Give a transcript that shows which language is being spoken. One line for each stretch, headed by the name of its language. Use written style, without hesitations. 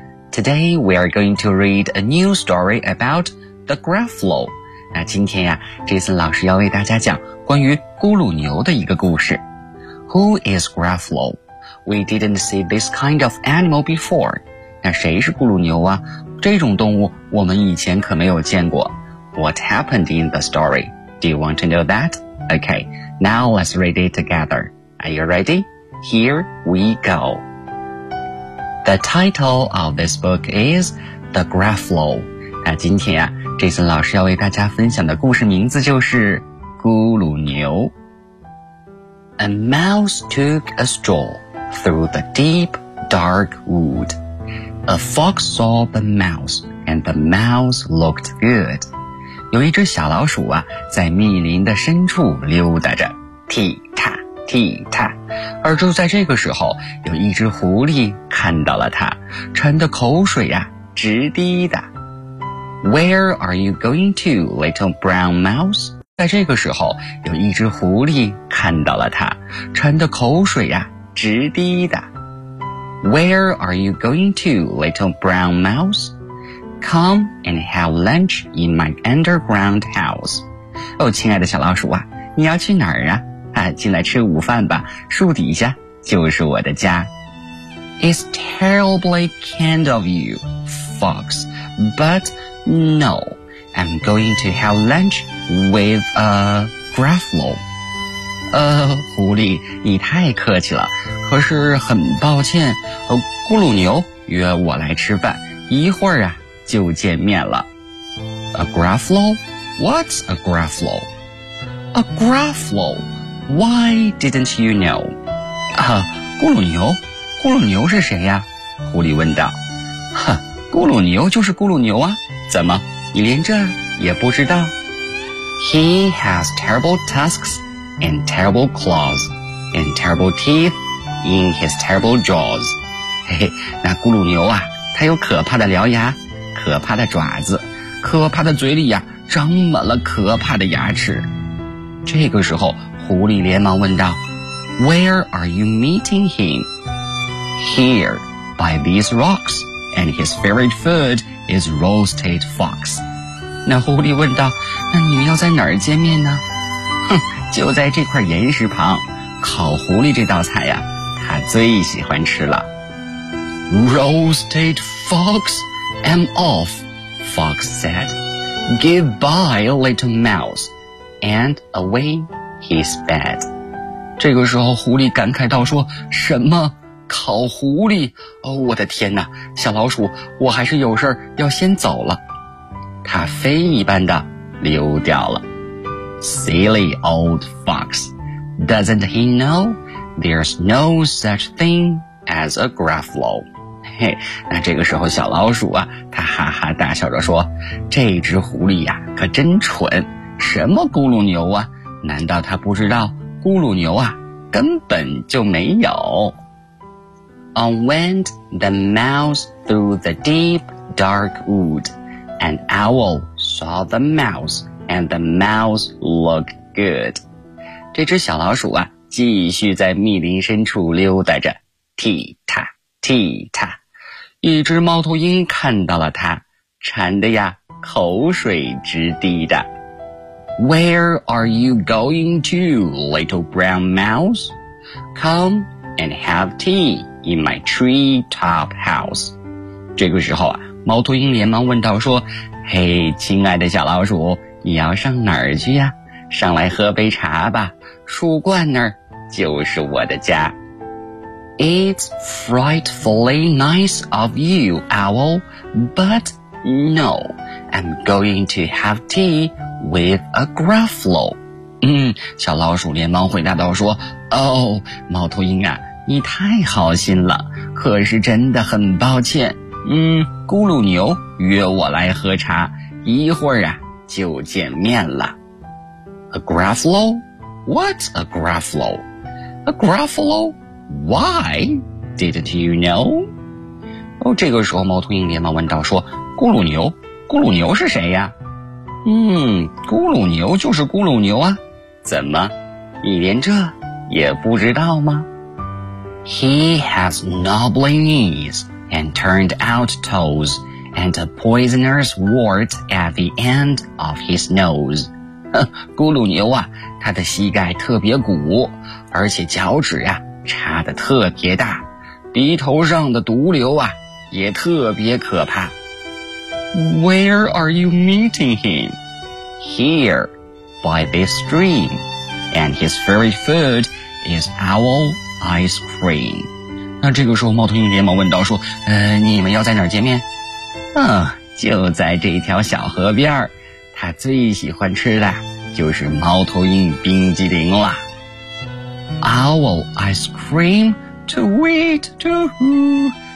English: Today we are going to read a new story about the Gruffalo.
Chinese: 那今天呀、，Jason 老师要为大家讲关于咕噜牛的一个故事。
English: Who is Gruffalo? We didn't see this kind of animal before.
Chinese: 那谁是咕噜牛啊？这种动物我们以前可没有见过。
English: What happened in the story? Do you want to know that? Okay, now let's read it together. Are you ready? Here we go. The title of this book is The Gruffalo.
Chinese: 那今天啊 ,Jason 老师要为大家分享的故事名字就是咕噜牛。
English: A mouse took a stroll through the deep, dark wood. A fox saw the mouse, and the mouse looked good.
Chinese: 有一只小老鼠啊在密林的深处溜达着。踢踏踢踏。而就在这个时候，有一只狐狸看到了它，馋得口水呀、直滴的。
English: Where are you going to, little brown mouse?
Chinese: 在这个时候，有一只狐狸看到了它，馋得口水呀、直滴的。
English: Where are you going to, little brown mouse? Come and have lunch in my underground house.
Chinese: 哦，亲爱的小老鼠啊，你要去哪儿啊？进来吃午饭吧，树底下就是我的家。
English: It's terribly kind of you, Fox, but no, I'm going to have lunch with a Gruffalo.
Chinese: 狐狸，你太客气了，可是很抱歉，咕噜牛约我来吃饭，一会儿啊就见面了。
English: A Gruffalo? What's a Gruffalo? A Gruffalo? Why didn't you know?
Chinese: 咕噜牛？咕噜牛是谁呀？狐狸问道。咕噜牛就是咕噜牛啊，怎么你连这也不知道？
English: He has terrible tusks and terrible claws and terrible teeth in his terrible jaws.
Chinese: 嘿嘿，那咕噜牛啊，它有可怕的獠牙，可怕的爪子，可怕的嘴里呀，长满了可怕的牙齿。这个时候狐狸连忙问道
English: Where are you meeting him? Here, by these rocks, and his favorite food is roasted fox.
Chinese: 那狐狸问道那你们要在哪儿见面呢？就在这块岩石旁，烤狐狸这道菜呀，他最喜欢吃了。
English: Roasted fox, I'm off, Fox said. Goodbye, little mouse, and away. He's bad.
Chinese: 这个时候狐狸感慨道说什么烤狐狸哦，我的天哪小老鼠我还是有事要先走了。他飞一般的溜掉了。
English: Silly old fox. Doesn't he know there's no such thing as a Gruffalo?
Chinese: 嘿，那这个时候小老鼠啊他哈哈大笑着说这只狐狸呀、可真蠢什么咕噜牛啊难道他不知道咕噜牛啊根本就没有
English: On went the mouse through the deep dark wood An owl saw the mouse and the mouse looked good
Chinese: 这只小老鼠啊继续在密林深处溜达着踢踏踢踏一只猫头鹰看到了它馋得呀口水直滴的
English: Where are you going to, little brown mouse? Come and have tea in my tree top house.
Chinese: 这个时候啊，猫头鹰连忙问道说，嘿，亲爱的小老鼠，你要上哪儿去呀？上来喝杯茶吧，树冠那儿就是我的家。
English: It's frightfully nice of you, Owl, but no, I'm going to have tea with a Gruffalo.
Chinese: 小老鼠连忙回答道说 Oh, 猫头鹰啊，你太好心了，可是真的很抱歉。咕噜牛约我来喝茶，一会儿啊就见面了。
English: A Gruffalo? What's a Gruffalo? A Gruffalo? Why? Didn't you know?
Chinese: 这个时候猫头鹰连忙问道说咕噜牛，咕噜牛是谁呀？咕噜牛就是咕噜牛啊。怎么，你连这也不知道吗？
English: He has knobbly knees and turned out toes and a poisonous wart at the end of his nose.
Chinese: 咕噜牛啊，他的膝盖特别鼓，而且脚趾啊插得特别大，鼻头上的毒瘤啊也特别可怕。
English: Where are you meeting him? Here, by this stream. And his favorite food is owl ice cream.
Chinese: 那这个时候猫头鹰连忙问道说你们要在哪儿见面？就在这条小河边，他最喜欢吃的就是猫头鹰冰激凌了。
English: Owl ice cream? To eat, to who?